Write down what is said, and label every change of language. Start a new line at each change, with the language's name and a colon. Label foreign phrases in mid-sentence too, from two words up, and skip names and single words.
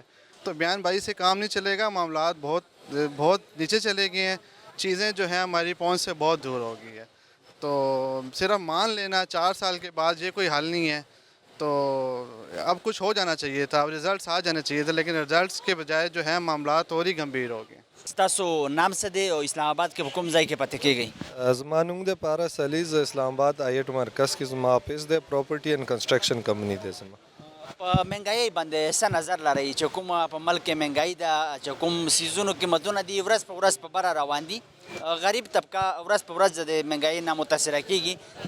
Urdu: تو بیان بازی سے کام نہیں چلے گا. معاملات بہت نیچے چلے گئے ہیں. چیزیں جو ہیں ہماری پہنچ سے بہت دور ہو گئی ہے. تو صرف مان لینا 4 سال کے بعد یہ کوئی حل نہیں ہے. تو اب کچھ ہو جانا چاہیے تھا، اب رزلٹس آ جانے چاہیے تھے، لیکن رزلٹس کے بجائے جو ہیں معاملات اور ہی گمبھیر ہو گئے.
Pashto: تاسو نام څه دی او اسلام آباد کې حکومت ځای کې پته کېږئ؟ زما نوم دی پارس علي. زه اسلام آباد آیټ مرکز کې زما آفس دی،
English: property and construction company
Pashto: دی زما. په مهنګایۍ باندې څه نظر لرئ چې کومه په ملک کې مهنګایي ده، چې کوم سیزونو قیمتونه دي ورځ په ورځ په بره روان دي، غریب طبقه ورځ په ورځ د مهنګایۍ نه متاثره کېږي.